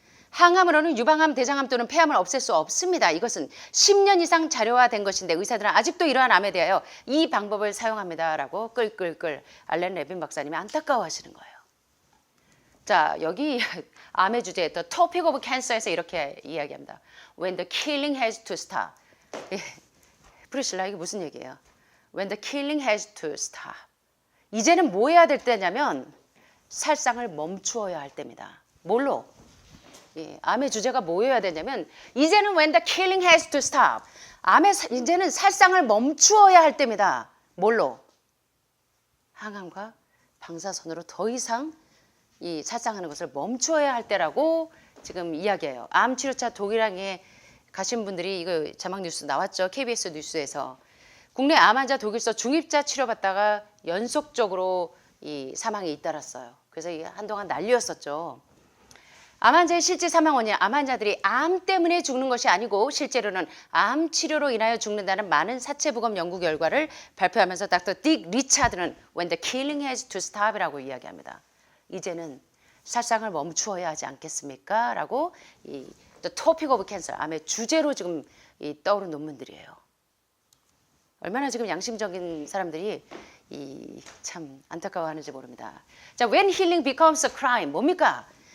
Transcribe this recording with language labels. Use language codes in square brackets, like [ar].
[ko] 항암으로는 유방암, 대장암 또는 폐암을 없앨 수 없습니다. 이것은 10년 이상 자료화된 것인데 의사들은 아직도 이러한 암에 대하여 이 방법을 사용합니다. 라고 끌끌끌 알렌 레빈 박사님이 안타까워하시는 거예요. 자, 여기 암의 주제, [en] The Topic of Cancer [ko] 에서 이렇게 이야기합니다. [en] When the killing has to stop. [ko] 프리실라, 이게 무슨 얘기예요? [en] When the killing has to stop. [ko] 이제는 뭐 해야 될 때냐면 살상을 멈추어야 할 때입니다. 뭘로? 암의 주제가 뭐여야 되냐면 이제는 [en] when the killing has to stop. [ko] 이제는 살상을 멈추어야 할 때입니다. 뭘로? 항암과 방사선으로 더 이상 이 살상하는 것을 멈추어야 할 때라고 지금 이야기해요. 암 치료차 독일항에 가신 분들이 이거 자막 뉴스 나왔죠. KBS 뉴스에서 국내 암 환자 독일서 중입자 치료받다가 연속적으로 이 사망이 잇따랐어요. 그래서 이게 한동안 난리였었죠. 암 환자의 실제 사망 원인, 암 환자들이 암 때문에 죽는 것이 아니고 실제로는 암 치료로 인하여 죽는다는 많은 사체부검 연구 결과를 발표하면서 닥터 딕 리차드는 [en] When the killing has to stop [ko] 이라고 이야기합니다. 이제는 살상을 멈추어야 하지 않겠습니까? 라고 이 [en] The Topic of Cancer, [ko] 암의 주제로 지금 떠오른 논문들이에요. 얼마나 지금 양심적인 사람들이 참 안타까워하는지 모릅니다. [en] 자, When healing becomes a crime, [ko] 뭡니까?